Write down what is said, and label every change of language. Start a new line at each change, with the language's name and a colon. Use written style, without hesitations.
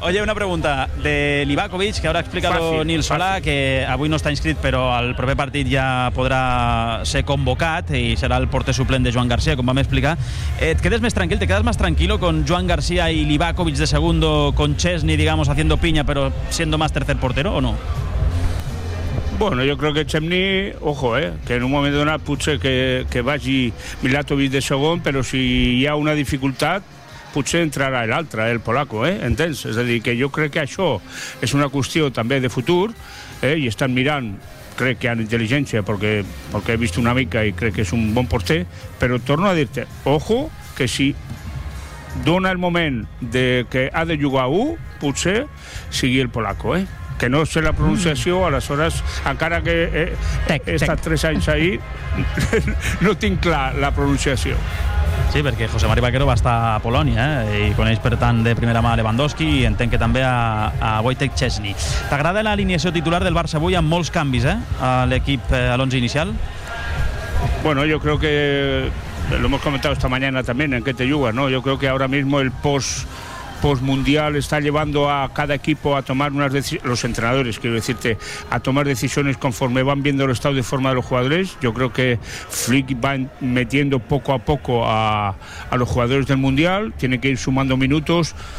Catalan: Oye, una pregunta de Livakovic, que ahora ha explicado Nils Solà, que avui no està inscrit, però al proper partit ja podrà ser convocat i serà el porter suplent de Joan García, com vam explicar. Et quedes més tranquil,
Spanish: te quedes más tranquilo con Joan García y Livakovic de segundo, con Chesney, digamos, haciendo piña, pero siendo más tercer portero, ¿o no? Bueno, yo creo que
Catalan: Chesney, ojo, que en un momento donat potser que vagi Milatovic de segon, però si hi ha una dificultat, potser entrarà l'altre, el polaco, entens? És a dir, que jo crec que això és una qüestió també de futur, i estan mirant, crec que han intel·ligència, perquè he vist una mica i crec que és un bon porter, però torno a dir-te, ojo, que si dona el moment de que ha de jugar un, potser sigui el polaco, que no sé la pronunciació, aleshores encara que he estat 3 anys ahí, no tinc clar la pronunciació. Sí, perquè José Mari Vaquero va estar a Polònia, i coneix per tant de primera mà Lewandowski i entenc que també a Wojtek Chesney. T'agrada l'alineació titular del Barça avui amb molts canvis, a l'equip a l'11 inicial?
Spanish: Bueno, yo creo que lo hemos comentado esta mañana también, en qué te juga, ¿no? Yo creo que ahora mismo el postmundial está llevando a cada equipo a tomar unas decisiones, los entrenadores quiero decirte, a tomar decisiones conforme van viendo el estado de forma de los jugadores. Yo creo que Flick va metiendo poco a poco a los jugadores del mundial, tiene que ir sumando minutos.